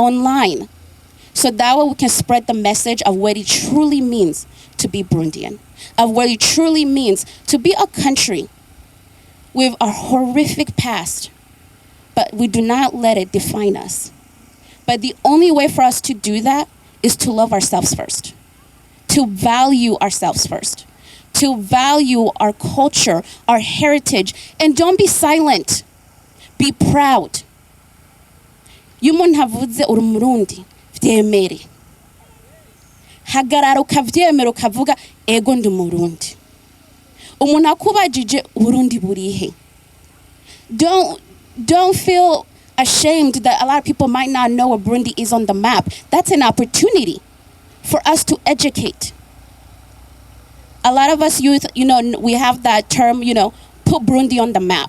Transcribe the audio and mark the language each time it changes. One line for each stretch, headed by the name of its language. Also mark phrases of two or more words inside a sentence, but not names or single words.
English: So that way we can spread the message of what it truly means to be Burundian, of what it truly means to be a country with a horrific past, but we do not let it define us. But the only way for us to do that is to love ourselves first, to value ourselves first, to value our culture, our heritage, and don't be silent. Be proud.
Rundi: Iyo umuntu avuze uri Umurundi, vyemere. Hagarara ukavyemera ukavuga ego ndi Umurundi. Umuntu akubajije Burundi burihe.
English: Don't feel ashamed that a lot of people might not know where Burundi is on the map. That's an opportunity for us to educate. A lot of us youth, we have that term, put Burundi on the map.